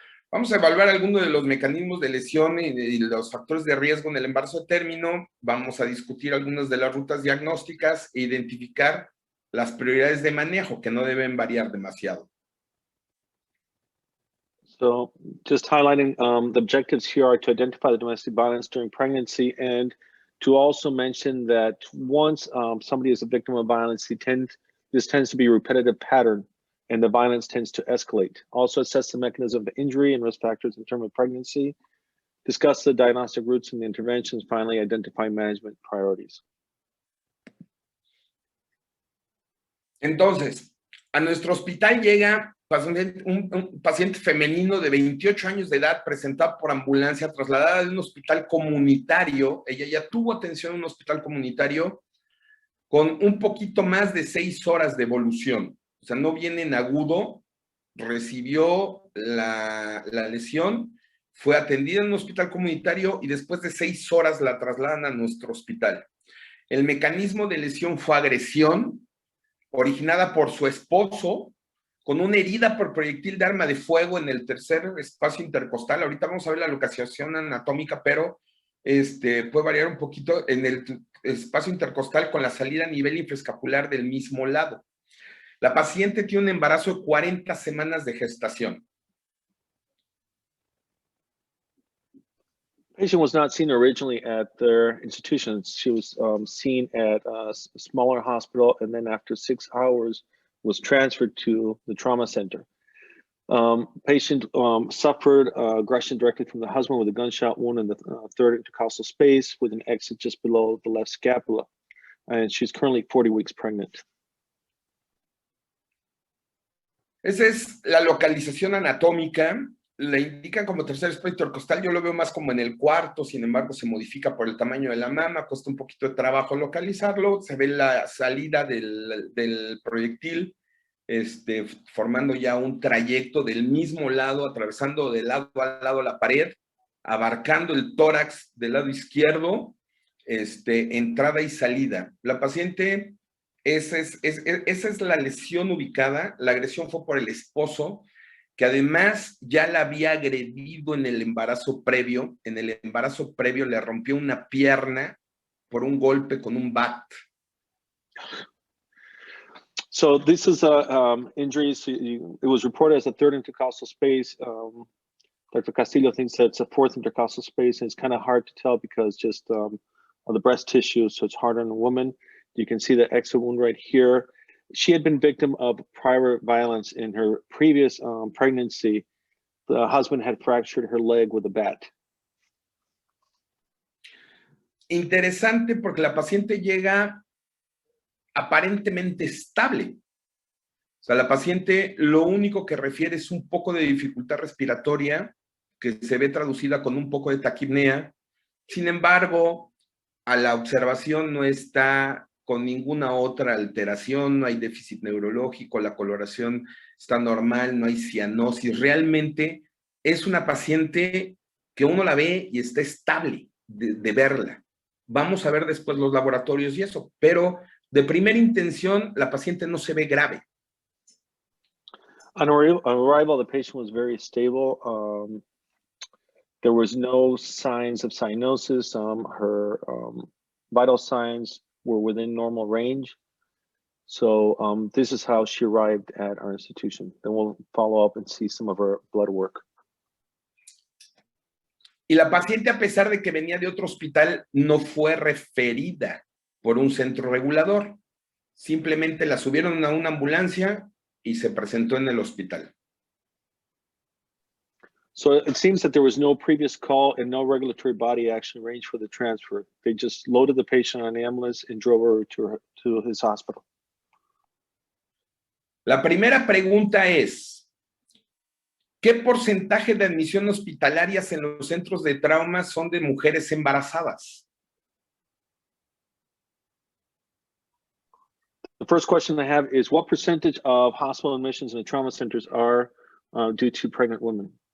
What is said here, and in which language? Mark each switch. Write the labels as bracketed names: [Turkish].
[Spanish] Vamos a evaluar algunos de los mecanismos de lesión y los factores de riesgo en el embarazo de término. Vamos a discutir algunas de las rutas diagnósticas e identificar las prioridades de manejo que no deben variar demasiado. [English] So just highlighting the objectives here are to identify the domestic violence during pregnancy and to also mention that once somebody is a victim of violence, this tends to be a repetitive pattern and the violence tends to escalate. Also assess the mechanism of injury and risk factors in terms of pregnancy, discuss the diagnostic routes and the interventions, finally identify management priorities. [Spanish] Entonces, a nuestro hospital llega un paciente femenino de 28 años de edad presentado por ambulancia, trasladada de un hospital comunitario. Ella ya tuvo atención en un hospital comunitario con un poquito más de 6 horas de evolución. O sea, no viene en agudo, recibió la lesión, fue atendida en un hospital comunitario y después de 6 horas la trasladan a nuestro hospital. El mecanismo de lesión fue agresión, originada por su esposo, con una herida por proyectil de arma de fuego en el tercer espacio intercostal. Ahorita vamos a ver la localización anatómica, pero puede variar un poquito en el espacio intercostal con la salida a nivel infraescapular del mismo lado. La paciente tiene un embarazo de 40 semanas de gestación. [English] The patient was not seen originally at their institution. She was seen at a smaller hospital, and then after 6 hours was transferred to the trauma center. Patient suffered aggression directly from the husband with a gunshot wound in the third intercostal space with an exit just below the left scapula. And she's currently 40 weeks pregnant. [Spanish] Esa es la localización anatómica. La indican como tercer espacio intercostal. Yo lo veo más como en el cuarto, sin embargo se modifica por el tamaño de la mama, cuesta un poquito de trabajo localizarlo. Se ve la salida del proyectil, formando ya un trayecto del mismo lado, atravesando de lado a lado la pared, abarcando el tórax del lado izquierdo, entrada y salida. La paciente, esa es la lesión ubicada. La agresión fue por el esposo, que además ya la había agredido en el embarazo previo. En el embarazo previo le rompió una pierna por un golpe con un bat. [English] So this is injuries. It was reported as a third intercostal space. Dr. Castillo thinks that it's a fourth intercostal space, and it's kind of hard to tell because just of the breast tissue, so it's harder on a woman. You can see the exit wound right here. She had been victim of prior violence in her previous pregnancy. The husband had fractured her leg with a bat. [Spanish] Interesante porque la paciente llega aparentemente estable. O sea, la paciente lo único que refiere es un poco de dificultad respiratoria que se ve traducida con un poco de taquipnea. Sin embargo, a la observación no está con ninguna otra alteración, no hay déficit neurológico, la coloración está normal, no hay cianosis. Realmente es una paciente que uno la ve y está estable de verla. Vamos a ver después los laboratorios y eso, pero de primera intención la paciente no se ve grave. [English] On arrival, the patient was very stable. There was no signs of cyanosis. Her vital signs were within normal range. So this is how she arrived at our institution. Then we'll follow up and see some of her blood work. [Spanish] Y la paciente, a pesar de que venía de otro hospital, no fue referida por un centro regulador. Simplemente la subieron a una ambulancia y se presentó en el hospital. [English] So it seems that there was no previous call and no regulatory body action arranged for the transfer. They just loaded the patient on an ambulance and drove her to his hospital. [Spanish] La primera pregunta es, ¿qué porcentaje de admisión hospitalarias en los centros de trauma son de mujeres embarazadas? [English] The first question I have is, what percentage of hospital admissions in the trauma centers are due to pregnant women?